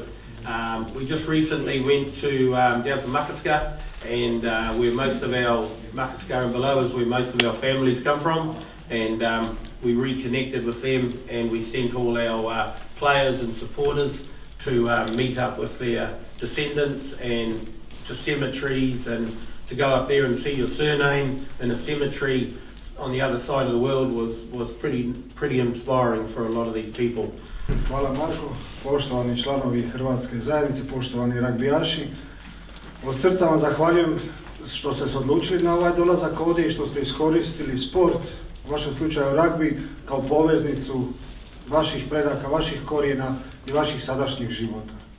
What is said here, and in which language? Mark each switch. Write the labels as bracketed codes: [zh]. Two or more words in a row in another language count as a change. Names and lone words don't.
[en] We just recently went to down to Makaska, and where most of our Makaska and below is where most of our families come from, and we reconnected with them, and we sent all our players and supporters to meet up with their descendants and to cemeteries, and to go up there and see your surname in a cemetery on the other side of the world was pretty inspiring for a lot of these people. [hr] Hvala Marko, poštovani članovi hrvatske zajednice, poštovani ragbijaši. Od srca vam zahvaljujem što ste se odlučili na ovaj dolazak ovdje i što ste iskoristili sport, u vašem slučaju rugby, kao poveznicu vaših predaka, vaših korijena i vaših sadašnjih života.